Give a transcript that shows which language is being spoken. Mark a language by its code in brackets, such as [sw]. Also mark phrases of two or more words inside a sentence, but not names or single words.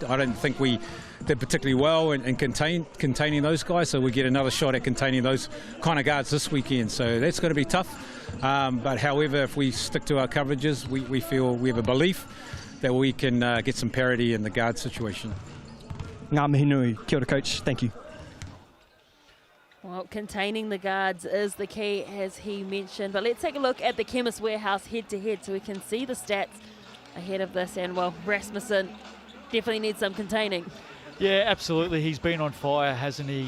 [en] I don't think we did particularly well in containing those guys, so we get another shot at containing those kind of guards this weekend. So that's going to be tough. But however, if we stick to our coverages, we feel we have a belief that we can get some parity in the guard situation. [mi] Ngā mihi nui. Kia ora, [en] coach. Thank you. Well, containing the guards is the key, as he mentioned. But let's take a look at the Chemist Warehouse head-to-head so we can see the stats ahead of this. And, well, Rasmussen definitely needs some containing. Yeah, absolutely. He's been on fire, hasn't he?